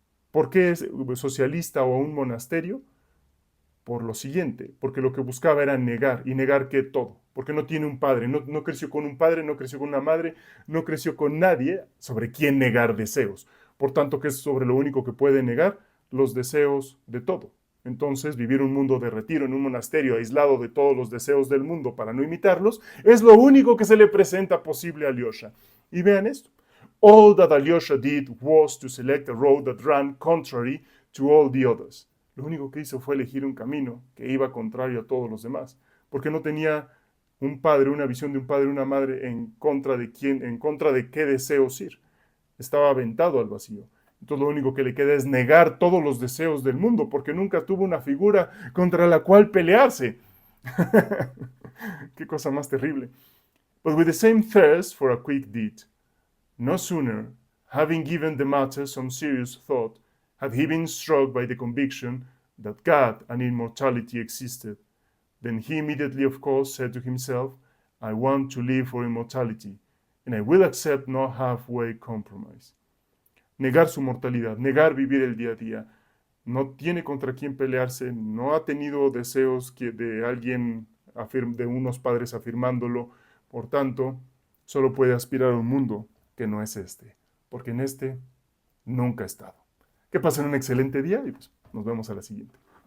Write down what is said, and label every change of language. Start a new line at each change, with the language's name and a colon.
Spanish: ¿Por qué es socialista o a un monasterio? Por lo siguiente, porque lo que buscaba era negar, y negar que todo, porque no tiene un padre, no creció con un padre, no creció con una madre, no creció con nadie sobre quien negar deseos. Por tanto, que es sobre lo único que puede negar los deseos de todo. Entonces, vivir un mundo de retiro en un monasterio aislado de todos los deseos del mundo para no imitarlos, es lo único que se le presenta posible a Alyosha. Y vean esto.
English: All that Alyosha did was to select a road that ran contrary to all the others.
Spanish: Lo único que hizo fue elegir un camino que iba contrario a todos los demás, porque no tenía un padre, una visión de un padre, una madre en contra de qué deseos ir. Estaba aventado al vacío. Entonces lo único que le queda es negar todos los deseos del mundo, porque nunca tuvo una figura contra la cual pelearse. Qué cosa más terrible.
English: But with the same thirst for a quick deed, no sooner, having given the matter some serious thought, had he been struck by the conviction that God and immortality existed, then he immediately, of course, said to himself, I want to live for immortality, and I will accept no halfway compromise.
Spanish: Negar su mortalidad, negar vivir el día a día, no tiene contra quién pelearse, no ha tenido deseos de alguien, de unos padres afirmándolo, por tanto, solo puede aspirar a un mundo que no es este, porque en este nunca ha estado. Que pasen un excelente día y pues nos vemos a la siguiente.